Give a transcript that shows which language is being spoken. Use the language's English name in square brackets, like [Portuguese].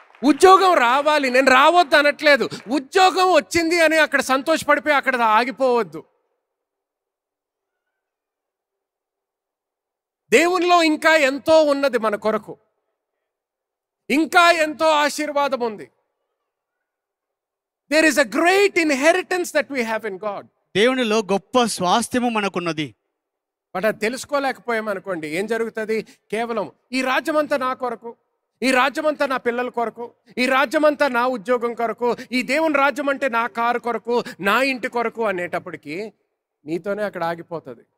[Telugu] ఉద్యోగం రావాలి, నేను రావద్దు అనట్లేదు. ఉద్యోగం వచ్చింది అని అక్కడ సంతోషపడిపోయి అక్కడ ఆగిపోవద్దు. దేవునిలో ఇంకా ఎంతో ఉన్నది మన కొరకు, ఇంకా ఎంతో ఆశీర్వాదం ఉంది. [English] There is a great inheritance that we have in God. [Telugu] దేవునిలో గొప్ప స్వాస్థ్యము మనకున్నది. బట్ అది తెలుసుకోలేకపోయామనుకోండి, ఏం జరుగుతుంది? కేవలం ఈ రాజ్యమంతా నా కొరకు, ఈ రాజ్యమంతా నా పిల్లల కొరకు, ఈ రాజ్యమంతా నా ఉద్యోగం కొరకు, ఈ దేవుని రాజ్యం అంటే నా కారు కొరకు, నా ఇంటి కొరకు అనేటప్పటికీ నీతోనే అక్కడ ఆగిపోతుంది.